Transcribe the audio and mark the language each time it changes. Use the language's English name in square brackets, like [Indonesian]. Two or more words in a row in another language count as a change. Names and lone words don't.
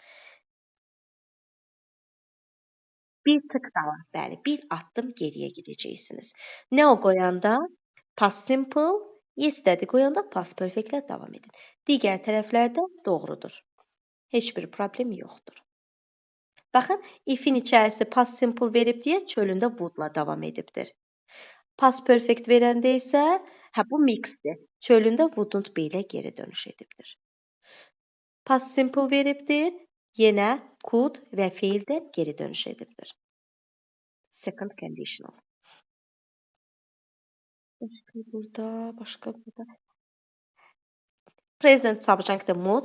[Azerbaijani] Bir tık daha, bəli, bir addım geriyə gedəcəksiniz. Now qoyanda [English] past simple, [Azerbaijani] yesterday qoyanda [English] past perfect- [Azerbaijani] lə davam edin. Digər tərəflərdə doğrudur. Heç bir problem yoxdur. Baxın, if-in içərisi [English] past simple [Azerbaijani] verib deyə çölündə would-la davam edibdir. [English] Past perfect [Azerbaijani] verəndə isə, bu mixdir. Çölündə [English] wouldn't be [Azerbaijani] ilə geri dönüş edibdir. [English] Past simple [Azerbaijani] veribdir, yenə could və feildən geri dönüş edibdir. [English] Second conditional. [Azerbaijani] Başqa burada. [English] Present subject mood.